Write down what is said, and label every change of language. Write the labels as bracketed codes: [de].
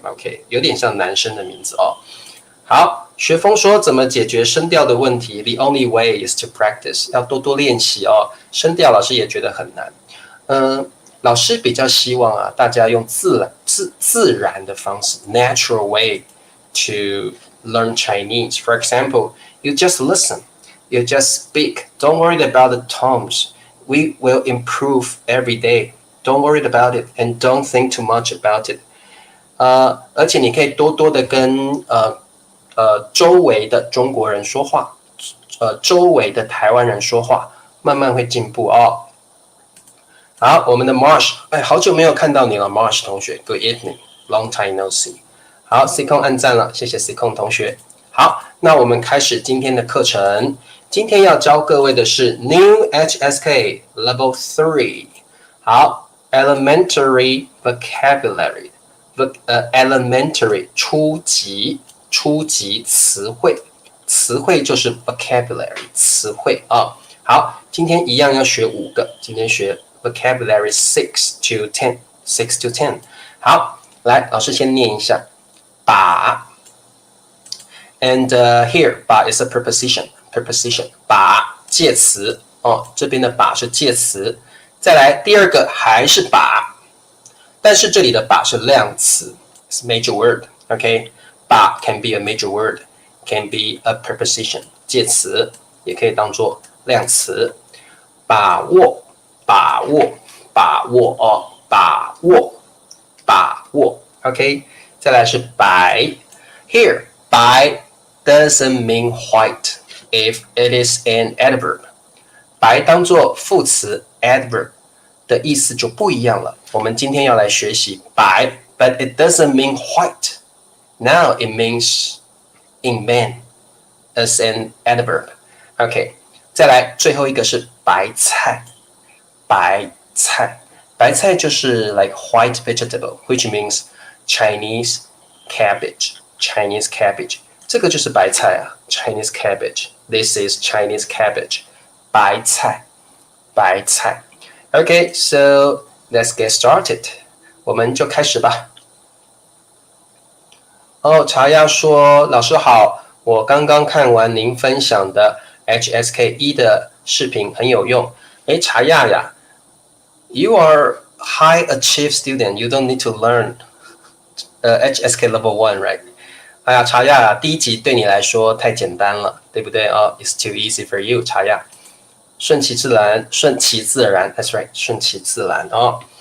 [zh] OK， 有点像男生的名字哦。好，学峰说怎么解决声调的问题 ？ [en] The only way is to practice， [zh] 要多多练习哦。声调老师也觉得很难。老师比较希望啊，大家用自然的方式 ， [en] natural way to learn Chinese. For example, you just listen, you just speak. Don't worry about the tones. We will improve every day. Don't worry about it, and don't think too much about it. [zh] 而且你可以多多的跟周围的中国人说话，周围的台湾人说话，慢慢会进步哦。好，我们的 Marsh， 好久没有看到你了 ，Marsh 同学 ， [en] Good evening, long time no see。 [zh] 好 ，C 控按赞了，谢谢 C 控同学。好，那我们开始今天的课程。今天要教各位的是 New HSK Level 3。好 ，Elementary Vocabulary， Elementary 初级词汇，词汇就是 vocabulary 词汇啊。好，今天一样要学5个，今天学 vocabulary 6 to 10。好，来，老师先念一下，把 ， [en] and here 把 is a preposition， [zh] 把介词哦，这边的把是介词。再来第二个还是把，但是这里的把是量词 ， [en] is major word， [zh] OK， [en] 把 can be a major word，can be a preposition [zh] 介词，也可以当做量词。把握，把握，把握哦，把握，把握 ，OK。再来是白 [en] ，here 白 doesn't mean white if it is an adverb。 [zh] 白当做副词 adverb 的意思就不一样了。我们今天要来学习白 ， [en] but it doesn't mean white. Now it means in man as an adverb. [zh] OK， 再来最后一个是白菜，白菜，白菜就是 [en] like white vegetable, which means Chinese cabbage. Chinese cabbage， [zh] 这个就是白菜啊 [en] ，Chinese cabbage. This is Chinese cabbage. 白菜，白菜。Okay, so let's get started. [zh] 我们就开始吧。哦，茶亚说：“老师好，我刚刚看完您分享的 HSK 的视频，很有用。” [en] 哎，茶亚呀 ，You are high achieve student. You don't need to learn HSK level 1, right? [zh] 哎呀，茶亚，第一集对你来说太简单了，对不对啊？ [en] It's too easy for you, [zh] 茶亚。顺其自然，顺其自然 ， [en] That's right， [zh] 顺其自然哦。